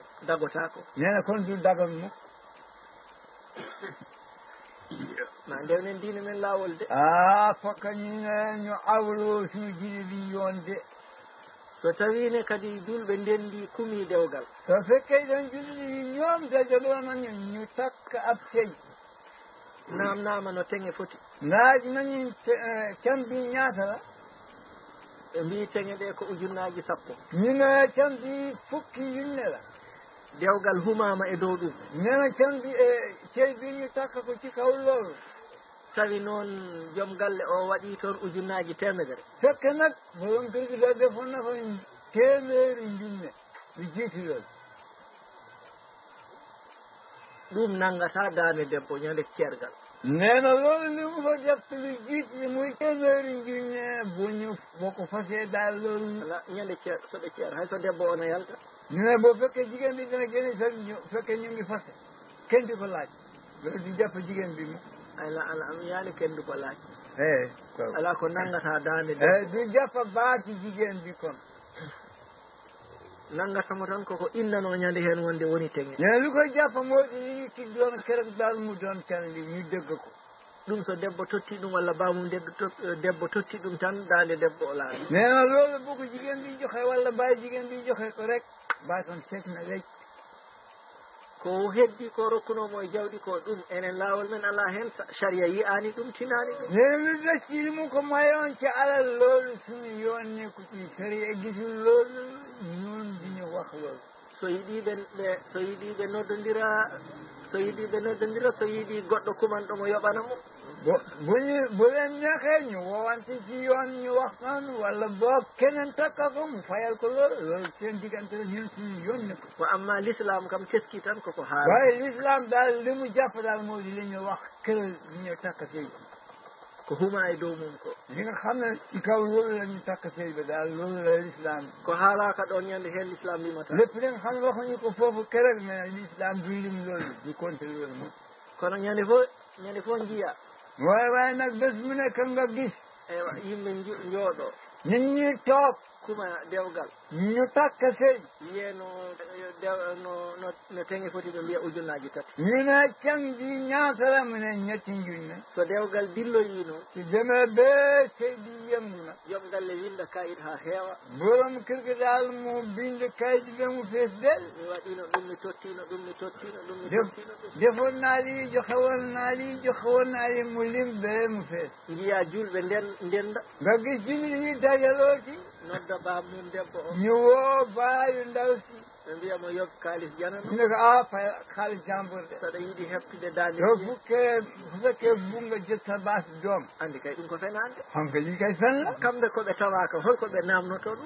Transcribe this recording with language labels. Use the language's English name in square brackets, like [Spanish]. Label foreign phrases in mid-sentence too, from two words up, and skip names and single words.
[Fula] dagotaa ko [Wolof] nee na kon du dagal mukk [Fula] ma ndewnen diine men laawol de [Wolof] fokka ñu awlo suñu diine bi yoon de [Fula] so tawiine kadi julɓe ndenndi kumii dewgal [Wolof] so fekkee ɗon julɗi ñoom dajaɗonañu ñu takk ab sey [Fula] namnama no teŋe foti [Wolof] naaji nañu cambi ñaata la [Fula] ɓe mbi teŋe ɗe ko ujunnaji sappo [Wolof] ñune cambi fukki yunne la [Fula] dewgal humama e dow ɗum [Wolof] nena cambi sey bi ñu takka ko ci kaw loolu [Fula] tawi noon joom galle o waɗi toon ujunnaji temedere [Wolof] fekke nag borom kër gi da defoon na ko téeméeri junne ɓe jiiti loolu [Fula] ɗum nangata daande debbo ñande ceergal [Wolof] neena loolu li mu fa def lu jiit li muy téeméeri junne boo ko fasee daal loolu [Fula] ala ñande ceer soɗo ceer hay so debbo ona yalta [Wolof] ne boo fekkee jigéen bi dina génne fekkee ñu ngi fase kenn di ko laaj loolu di jàpp jigéen bi mu [Fula] ala yaani kenn du ko laaj ala ko nangata daande debbo [Wolof] du jàpp baati jigéen bi kon [Fula] nangatamo tan koko innano ñande heen wonde woni teŋe [Wolof] ne lu koy jàpp moo di ci doon keroog daal mu doon can li ñu dégg ko [Fula] ɗum so debbo totti ɗum walla bamum debbo totti ɗum tan daande debbo o laaɗi [Wolof] nee na loolu bu ko jigéen bi joxe walla baay jigéen bi joxe ko rek baatam seet na rek [Fula] ko heddi ko rokkunomo e jawɗi ko ɗum enen laawol men ala heen saria yiyani ɗum tinani ɗum [Wolof] nee lu desiri mu ko mayoon ci alal loolu suñu yoon nekku ci saria gisul loolu ñun diñu wax loolu [Fula] so yiɗi ɓe noddodira so yiɗi goɗɗo kumanɗomo yoɓana mo [Wolof] bu leen neexee ñu woowante ci yoon ñu waxtaan walla boog keneen takka ko mu fayal ko loolu seen diggante la ñun suñu yoon ne ko [Fula] wa amma l'islam kam teski tan koko haala [Wolof] waaye l'islam daal li mu jàpp daal moo di li ñu wax kër li ñu takka sëy [Fula] ko huma e dow mum ko [Wolof] li nga xam ne ci kaw loolu la ñu takka sëy ba daal loolu la l'islam [Fula] ko haalaka ɗon ñande heen l'islam limata [Wolof] lépp li nga xam ne waxuñu ko foofu keroog mais l'islam duy lim loolu di compté loolu moom [Fula] kono ñande fof jiya [Wolof] waaye nag bés mu nekk nga gis [Fula] ewa yimɓe njooɗo [Wolof] nit ñi toog [Fula] kuma dewgal [Wolof] ñu takka sëy [Fula] wiye no teŋe foti ɓe mbiya ujunnaji tati [Wolof] ñu ne can bi ñaata la mu ne ñetti junne [Fula] so dewgal dilloyino [Wolof] si demee bee sëy bi yëngu na [Fula] joom galle winda kayit ha heewa [Wolof] borom kër gi daal mu bind kayit bi mu fees del [Fula] mi waɗino ɗum mi tottino [Wolof] defoon naa lii joxe woon naa lii mu lim bee mu fees [Fula] mbiya julɓe ndenda [Wolof] nga gis julli yi dajalooti [Fula] nodda baam mum debbo o [Wolof] ñu woo baayu ndaw si [Fula] ɓe mbiya mo yob kaalis janano [Wolof] ne ko fay xaalis jàmbur de [Fula] saɗa yiiɗi heɓtude daande [Wolof] so fekkee bu nga jël sa baas doom [Fula] andi kay ɗum ko fenade [Wolof] xam nga lii kay fen la [Fula] kamɓe koɓe tawaka holko ɓe namnoto ɗum